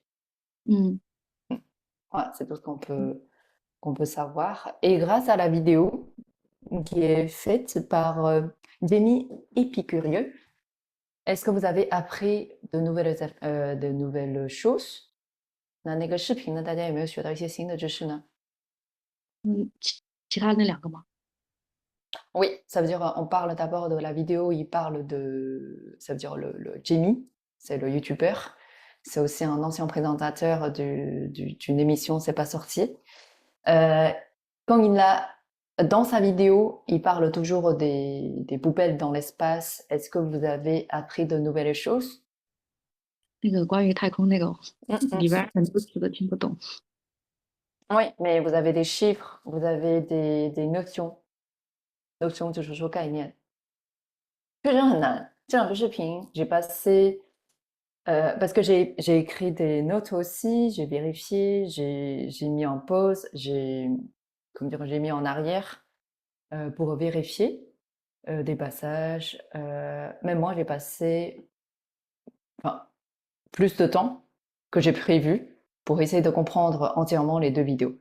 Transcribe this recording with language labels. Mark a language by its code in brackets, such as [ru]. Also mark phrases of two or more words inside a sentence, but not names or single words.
[fr] mm, Voilà, c'est tout ce qu'on peut savoir. Et grâce à la vidéo qui est faite par Jamie Épicurieux, est-ce que vous avez appris de nouvelles choses？ [zh] 那那个视频呢，大家有没有学到一些新的知识呢？其他那2个吗？ [fr] Oui, ça veut dire, on parle d'abord de la vidéo, il parle ça veut dire le Jamie, c'est le youtubeur. C'est aussi un ancien présentateur d'une émission C'est pas sorti. Euh, Quand dans sa vidéo, il parle toujours des poubelles dans l'espace. Est-ce que vous avez appris de nouvelles choses? [zh] 那个关于太空那个里边很多词都听不懂。 [fr] Oui, mais vous avez des chiffres, vous avez des notions. [zh] Notions 就是说概念，确实很难。这两个视频， [fr] j'ai passé parce que j'ai écrit des notes aussi, j'ai vérifié, j'ai mis en pause, comment dire, j'ai mis en arrière pour vérifier des passages. Même moi, j'ai passé enfin, plus de temps que j'ai prévu pour essayer de comprendre entièrement les deux vidéos.